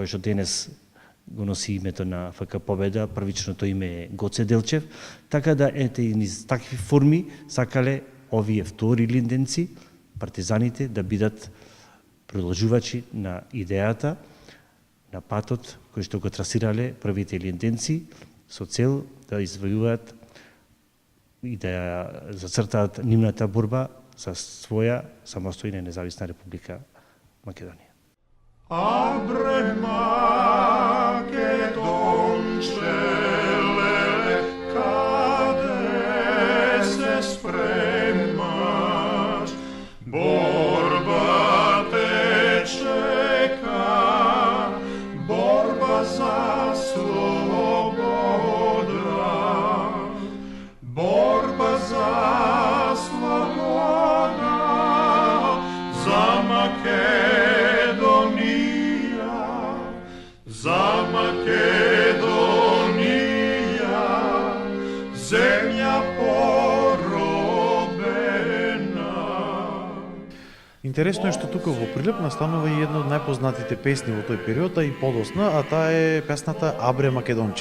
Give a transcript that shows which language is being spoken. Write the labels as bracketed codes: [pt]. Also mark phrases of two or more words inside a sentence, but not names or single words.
[mk] што денес го носи името на ФК Победа, првичното име е Гоце Делчев, така да ете и низ такви форми сакале овие втори линденци, партизаните, да бидат продолжувачи на идејата, на патот кој што го трасирале првите линденци со цел да извојуваат и да ја зацртаат нивната борба за своја самостојна и независна република Македонија. Абре Македончеле, каде се спремаш, борба те чека, борба за слобода, борба за слобода, за за Македонија, земја поробена. Интересно е што тука во Прилеп настанува и една од најпознатите песни во тој период, а и подосна, а таа е песната Абре Македонче.